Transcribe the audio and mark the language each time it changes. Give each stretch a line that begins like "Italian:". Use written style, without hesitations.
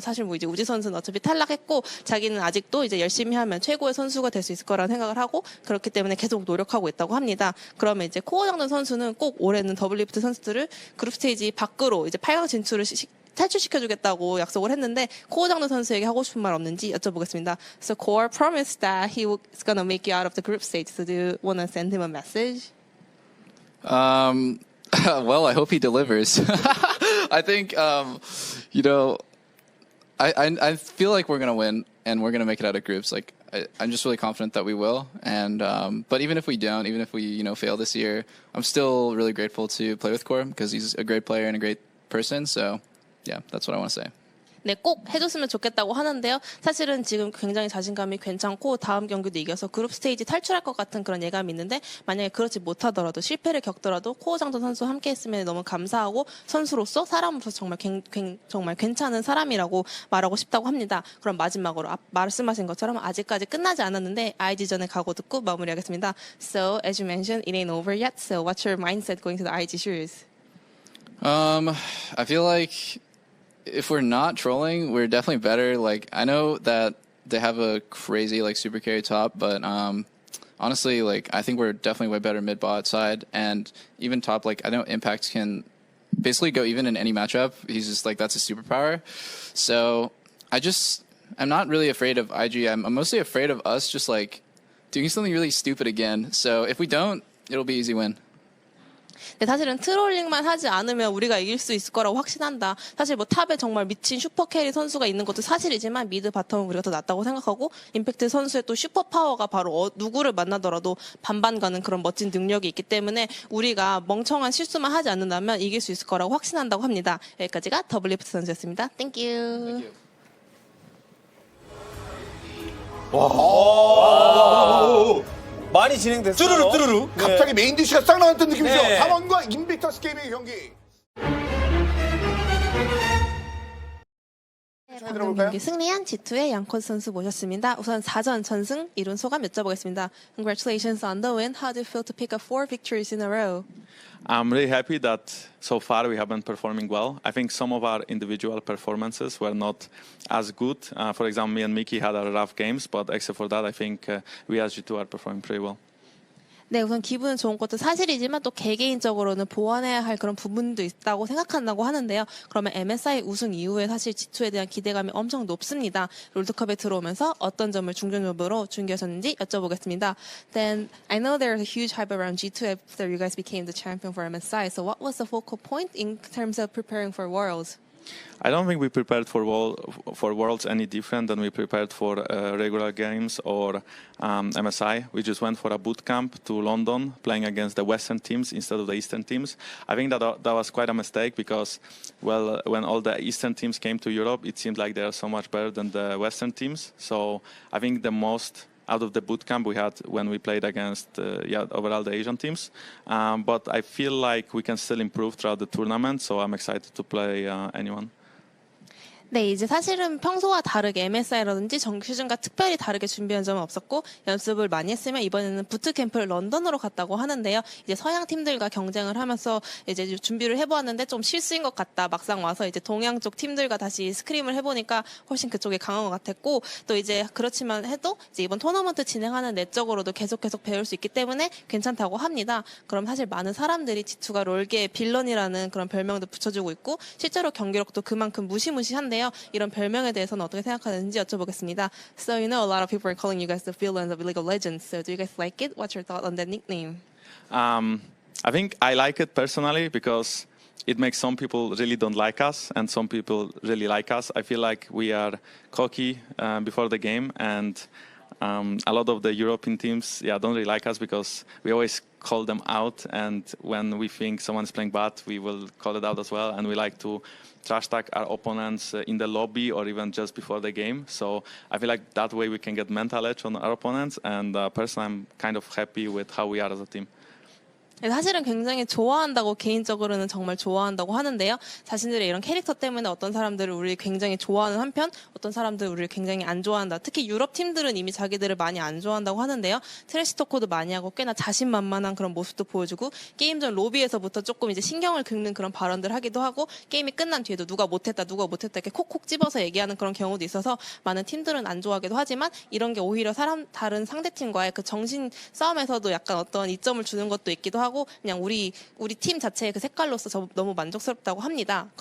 Korean: 있는데 사실 뭐 이제 우지 선수는 어차피 탈락했고 자기는 아직도 이제 열심히 하면 최고의 선수가 될 수 있을 거라는 생각을 하고 그렇기 때문에 계속 노력하고 있다고 합니다. 그러면 이제 코어 장든 선수는 꼭 올해는 더블리프트 선수들을 그룹 스테이지 밖으로 이제 8강 진출을 탈출시켜주겠다고 약속을 했는데 코어 장든 선수에게 하고 싶은 말 없는지 여쭤보겠습니다.
English: So Core promised that he was gonna make you out of the group stage. So do you wanna send him a message? Well, I hope he delivers. I think, you know, I feel like we're gonna win and we're gonna make it out of groups. Like I'm just really confident that we will. And but even if we don't, even if we fail this year, I'm still really grateful to play with Core because he's a great player and a great person. So yeah, that's what I want to say.
Korean: 네, 꼭 해줬으면 좋겠다고 하는데요. 사실은 지금 굉장히 자신감이 괜찮고 다음 경기도 이겨서 그룹 스테이지 탈출할 것 같은 그런 예감이 있는데 만약에 그렇지 못하더라도 실패를 겪더라도 코어 장도 선수와 함께 했으면 너무 감사하고 선수로서 사람으로서 정말 괜찮은 사람이라고 말하고 싶다고 합니다. 그럼 마지막으로 말씀하신 것처럼 아직까지 끝나지 않았는데 IG전에 각오 듣고 마무리하겠습니다.
English: So as you mentioned, it ain't over yet. So what's your mindset going to the IG series? I feel like if we're not trolling, we're definitely better. Like I know that they have a crazy like super carry top, but honestly, like I think we're definitely way better mid bot side and even top. Like I know Impact can basically go even in any matchup. He's just like that's a superpower. So I'm not really afraid of IG. I'm mostly afraid of us just like doing something really stupid again. So if we don't, it'll be easy win.
Korean: 근데 사실은 트롤링만 하지 않으면 우리가 이길 수 있을 거라고 확신한다. 사실 뭐 탑에 정말 미친 슈퍼 캐리 선수가 있는 것도 사실이지만 미드 바텀은 우리가 더 낫다고 생각하고 임팩트 선수의 또 슈퍼 파워가 바로 누구를 만나더라도 반반 가는 그런 멋진 능력이 있기 때문에 우리가 멍청한 실수만 하지 않는다면 이길 수 있을 거라고 확신한다고 합니다. 여기까지가 더블리프트 선수였습니다.
English: Thank you.
Korean: 많이 진행됐어요. 뚜루루. 갑자기 메인 디쉬가 싹 나왔던 느낌이죠. 네. 상원과 인빅터스 게이밍의 경기. 방금 들어볼까요? 경기 승리한 G2의 양콘 선수 모셨습니다. 우선 4전 전승 이룬 소감 여쭤보겠습니다.
English: Congratulations on the win. How do you feel to pick up 4 victories in a row? I'm really happy that so far we have been performing well. I think some of our individual performances were not as good. For example, me and Mickey had our rough games, but except for that, I think we as G2 are performing pretty well.
Korean: 네, 우선 기분은 좋은 것도 사실이지만 또 개개인적으로는 보완해야 할 그런 부분도 있다고 생각한다고 하는데요. 그러면 MSI 우승 이후에 사실 G2에 대한 기대감이 엄청 높습니다. 롤드컵에 들어오면서 어떤 점을 중점적으로 준비하셨는지 여쭤보겠습니다.
English: Then I know there's a huge hype around G2 after you guys became the champion for MSI. So what was the focal point in terms of preparing for Worlds? I don't think we prepared for Worlds any different than we prepared for regular games or MSI. We just went for a boot camp to London, playing against the Western teams instead of the Eastern teams. I think that was quite a mistake because, well, when all the Eastern teams came to Europe, it seemed like they are so much better than the Western teams. So I think the most out of the boot camp we had when we played against overall the Asian teams. But I feel like we can still improve throughout the tournament, so I'm excited to play anyone.
Korean: 네, 이제 사실은 평소와 다르게 MSI라든지 정규시즌과 특별히 다르게 준비한 점은 없었고 연습을 많이 했으면 이번에는 부트캠프를 런던으로 갔다고 하는데요. 이제 서양 팀들과 경쟁을 하면서 이제 준비를 해보았는데 좀 실수인 것 같다. 막상 와서 이제 동양 쪽 팀들과 다시 스크림을 해보니까 훨씬 그쪽이 강한 것 같았고 또 이제 그렇지만 해도 이제 이번 토너먼트 진행하는 내적으로도 계속 배울 수 있기 때문에 괜찮다고 합니다. 그럼 사실 많은 사람들이 G2가 롤계의 빌런이라는 그런 별명도 붙여주고 있고 실제로 경기력도 그만큼 무시무시한데요. 이런 별명에 대해서는 어떻게 생각하는지 여쭤보겠습니다.
English: So you know a lot of people are calling you guys the villains of League of Legends. So do you guys like it? What's your thought on that nickname? I think I like it personally because it makes some people really don't like us and some people really like us. I feel like we are cocky before the game and a lot of the European teams don't really like us because we always call them out, and when we think someone's playing bad, we will call it out as well, and we like to trash talk our opponents in the lobby or even just before the game. So I feel like that way we can get mental edge on our opponents, and personally I'm kind of happy with how we are as a team.
Korean: 사실은 굉장히 좋아한다고 개인적으로는 정말 좋아한다고 하는데요. 자신들의 이런 캐릭터 때문에 어떤 사람들을 우리 굉장히 좋아하는 한편 어떤 사람들을 우리를 굉장히 안 좋아한다. 특히 유럽 팀들은 이미 자기들을 많이 안 좋아한다고 하는데요. 트래시 토크도 많이 하고 꽤나 자신만만한 그런 모습도 보여주고 게임 전 로비에서부터 조금 이제 신경을 긁는 그런 발언들 하기도 하고 게임이 끝난 뒤에도 누가 못했다 이렇게 콕콕 집어서 얘기하는 그런 경우도 있어서 많은 팀들은 안 좋아하기도 하지만 이런 게 오히려 다른 상대팀과의 그 정신 싸움에서도 약간 어떤 이점을 주는 것도 있기도 하고 그냥 우리 팀 자체의 그 색깔로서 너무 만족스럽다고 합니다.